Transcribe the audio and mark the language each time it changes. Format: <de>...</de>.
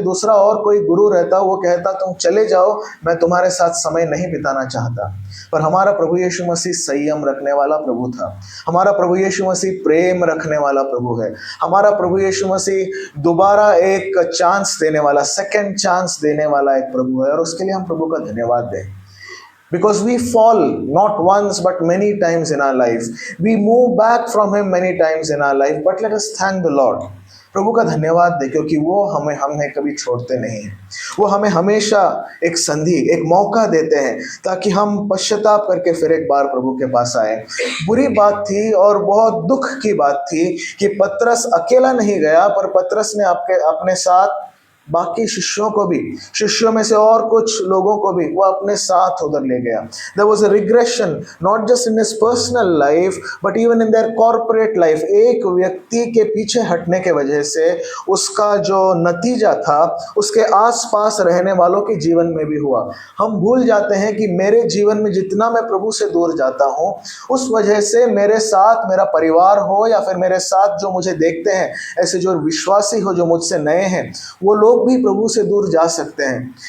<hi>दूसरा और कोई गुरु रहता, वो कहता तुम चले जाओ, मैं तुम्हारे साथ समय नहीं बिताना चाहता। पर हमारा प्रभु यीशु मसीह संयम रखने वाला प्रभु था। हमारा प्रभु यीशु मसीह प्रेम रखने वाला प्रभु है। हमारा प्रभु यीशु मसीह दोबारा एक चांस देने वाला, सेकंड चांस देने वाला एक प्रभु है, और उसके लिए हम प्रभु का धन्यवाद दें।</hi> <en>Because we fall not once but many times in our life. We move back from Him many times in our life. But let us thank the Lord.</en> <hi>प्रभु का धन्यवाद दे, क्योंकि वो हमें कभी छोड़ते नहीं हैं। वो हमें हमेशा एक संधि, एक मौका देते हैं ताकि हम पश्चाताप करके फिर एक बार प्रभु के पास आए। बुरी बात थी और बहुत दुख की बात थी कि पतरस अकेला नहीं गया, पर पतरस ने अपने साथ बाकी शिष्यों को भी, शिष्यों में से और कुछ लोगों को भी वो अपने साथ उधर ले गया।</hi> <en>There was a regression not just in his personal life but even in their corporate life.</en> <hi>एक व्यक्ति के पीछे हटने के वजह से उसका जो नतीजा था उसके आसपास रहने वालों के जीवन में भी हुआ। हम भूल जाते हैं कि मेरे जीवन में जितना मैं प्रभु से दूर जाता हूँ, उस वजह से मेरे साथ मेरा परिवार हो या फिर मेरे साथ जो मुझे देखते हैं, ऐसे जो विश्वासी हो जो मुझसे नए हैं, वो लोग भी प्रभु से दूर जा सकते हैं।</hi>